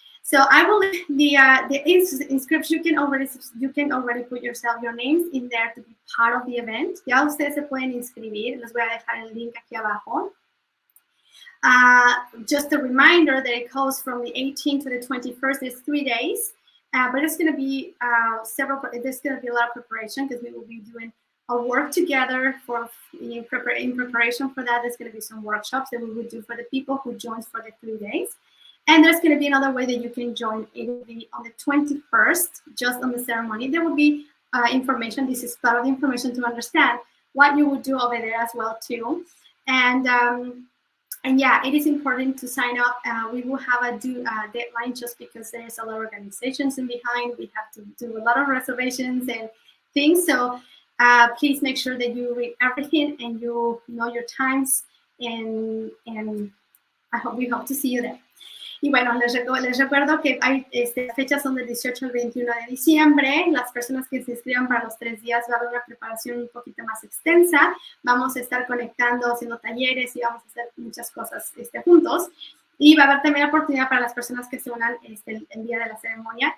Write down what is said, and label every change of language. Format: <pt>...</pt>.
<en>So I will leave the inscription. You can already put your names in there to be part of the event.</en> <es>Ya ustedes se pueden inscribir. Les voy a dejar el link aquí abajo.</es> <en>Just a reminder that it goes from the 18th to the 21st. It's 3 days, but it's going to be there's going to be a lot of preparation because we will be doing work together in preparation for that. There's going to be some workshops that we would do for the people who join for the 3 days. And there's going to be another way that you can join. It will be on the 21st, just on the ceremony. There will be information. This is part of the information to understand what you would do over there as well too. And yeah, it is important to sign up. We will have a deadline just because there is a lot of organizations in behind. We have to do a lot of reservations and things. So please make sure that you read everything and you know your times. And we hope to see you there.</en> <es>Y bueno, les recuerdo que hay fechas son del 18 al 21 de diciembre. Las personas que se inscriban para los 3 días va a haber una preparación un poquito más extensa. Vamos a estar conectando, haciendo talleres y vamos a hacer muchas cosas juntos. Y va a haber también oportunidad para las personas que se unan el día de la ceremonia.</es>